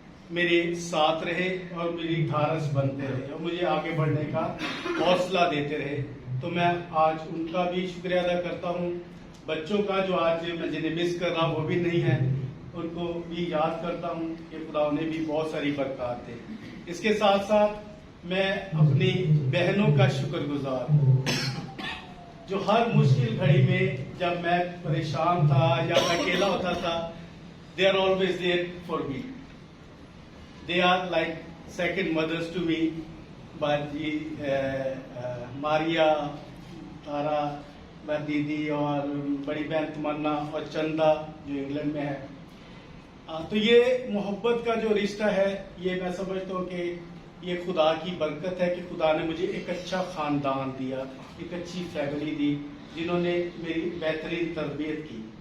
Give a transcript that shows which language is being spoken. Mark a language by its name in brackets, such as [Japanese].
[Urdu] میرے ساتھ رہے اور میری ڈھارس بنتے رہے اور مجھے آگے بڑھنے کا حوصلہ دیتے رہے۔ تو میں آج ان کا بھی شکریہ ادا کرتا ہوں۔ بچوں کا جو آج میں جنہیں مس کر رہا ہوں وہ بھی نہیں ہے، ان کو بھی یاد کرتا ہوں کہ خدا انہیں بھی بہت ساری برکات دے۔ اس کے ساتھ ساتھ میں اپنی بہنوں کا شکر گزار ہوں، جو ہر مشکل گھڑی میں، جب میں پریشان تھا یا میں اکیلا ہوتا تھا، [English] they are always there for me. They are like second mothers to me. [Urdu] باجی ماریا، تارا، میں دیدی، اور بڑی بہن تمنا، اور چندا جو انگلینڈ میں ہے۔ تو یہ محبت کا جو رشتہ ہے، یہ میں سمجھتا ہوں کہ یہ خدا کی برکت ہے کہ خدا نے مجھے ایک اچھا خاندان دیا، ایک اچھی فیملی دی، جنہوں نے میری بہترین تربیت کی۔